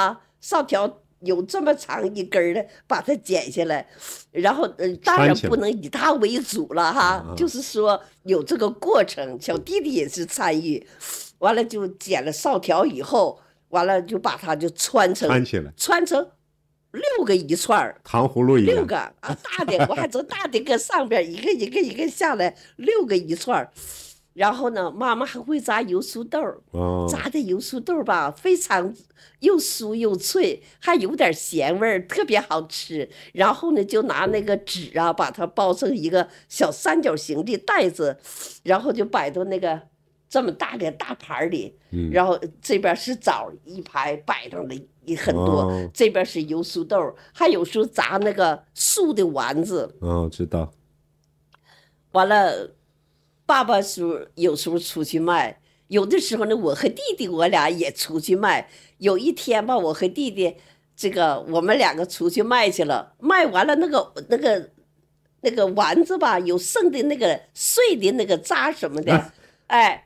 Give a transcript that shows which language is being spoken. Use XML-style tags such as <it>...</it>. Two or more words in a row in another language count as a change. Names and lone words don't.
<zh>哈，哨條有這麼長一根的，把它剪下來，然後當然不能以他為主了哈，就是說有這個過程，小弟弟也是參與，完了就剪了哨條以後，完了就把它就穿成6 個一串，糖葫蘆一樣，6 個啊，大的我還从大的擱上邊一個下來，6個一串。然後呢，媽媽還會炸油酥豆，炸的油酥豆吧，非常又酥又脆，還有點鹹味，特別好吃。然後呢，就拿那個紙啊，把它包成一個小三角形的袋子，然後就擺到那個這麼大的大盤裡，然後這邊是棗一排擺上了很多，這邊是油酥豆，還有時候炸那個素的丸子。知道。完了，爸爸有時候出去賣，有的時候呢，我和弟弟我倆也出去賣。有一天吧，我和弟弟我們2個出去賣去了，賣完了那個丸子吧，有剩的那個碎的那個渣什麼的，哎。</zh>